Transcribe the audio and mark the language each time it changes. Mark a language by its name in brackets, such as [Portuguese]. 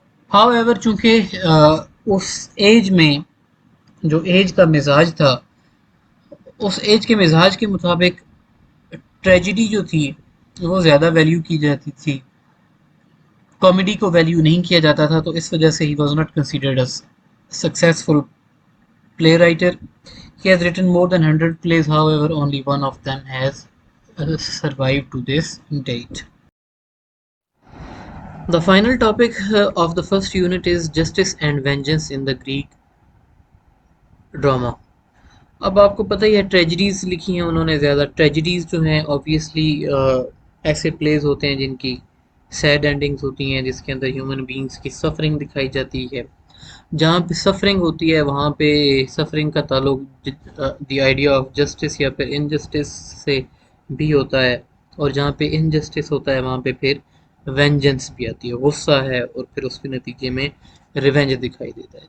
[Hindi] However चूंकि उस as में जो एज का मिजाज था, उस एज के मिजाज के मुताबिक ट्रेजिडी जो थी वो ज़्यादा वैल्यू की जाती थी, कॉमेडी को वैल्यू नहीं किया जाता था, तो इस वजह से [English] ही was not considered as successful play writer. He has written more than 100 plays, however, only one of them has survived to this date. The final topic of the first unit is justice and vengeance in the Greek drama. [Hindi] अब आपको पता ही है tragedies लिखी हैं उन्होंने ज़्यादा। Tragedies जो हैं ऑब्वियसली ऐसे प्लेस होते हैं जिनकी सैड एंडिंग्स होती हैं, जिसके अंदर ह्यूमन बींग्स की सफरिंग दिखाई जाती है। जहाँ पे सफरिंग होती है वहाँ पे सफरिंग का ताल्लुक [English] the idea of justice [Hindi] या फिर इनजस्टिस से भी होता है, और जहाँ पे इनजस्टिस होता है वहाँ पे फिर वेंजेंस भी आती है, गुस्सा है, और फिर उसके नतीजे में रिवेंज दिखाई देता है।